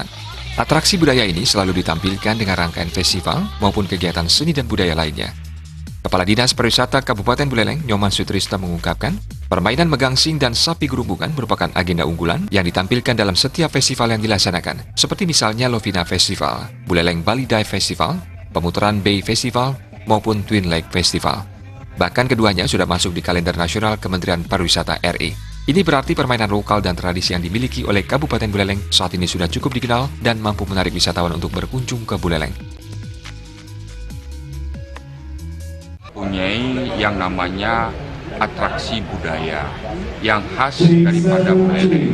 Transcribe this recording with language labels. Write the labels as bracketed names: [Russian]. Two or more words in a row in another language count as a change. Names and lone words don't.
[Indonesian] Atraksi budaya ini selalu ditampilkan dengan rangkaian festival maupun kegiatan seni dan budaya lainnya. Kepala Dinas Pariwisata Kabupaten Buleleng, Nyoman Sutrisna mengungkapkan, permainan megangsing dan sapi gerumbungan merupakan agenda unggulan yang ditampilkan dalam setiap festival yang dilaksanakan, seperti misalnya Lovina Festival, Buleleng Bali Dive Festival, Pemutaran Bay Festival, maupun Twin Lake Festival. Bahkan keduanya sudah masuk di kalender nasional Kementerian Pariwisata RI. Ini berarti permainan lokal dan tradisi yang dimiliki oleh Kabupaten Buleleng saat ini sudah cukup dikenal dan mampu menarik wisatawan untuk berkunjung ke Buleleng. Punyai yang namanya atraksi budaya yang khas daripada Buleleng.